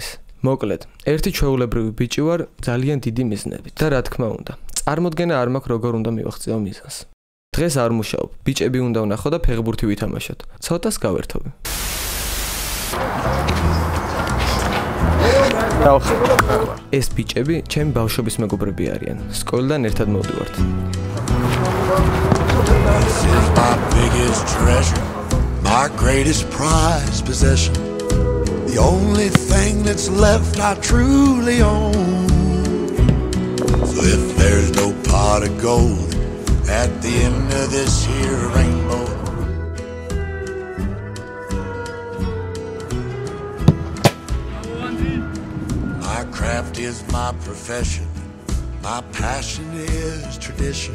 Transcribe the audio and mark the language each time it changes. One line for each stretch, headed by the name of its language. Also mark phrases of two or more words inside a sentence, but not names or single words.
Georgian: მოკლედ, ერთი ჩვეულებრივი ბიჭი ვარ ძალიან დიდი მიზნებით და რა თქმა უნდა, წარმოდგენა არ მაქვს როგორ უნდა მივაღწიო მიზანს. დღეს არ მუშაობ, ბიჭები უნდა ვნახო და ფეხბურთი ვითამაშოთ. ცოტას გავერთობი. ეს ბიჭები ჩემი ბავშვობის მეგობრები არიან. სკოლიდან ერთად მოვდივართ.
English: This is my biggest treasure, my greatest prized possession. The only thing that's left I truly own. So if there's no pot of gold at the end of this here rainbow, my craft is my profession, my passion is tradition.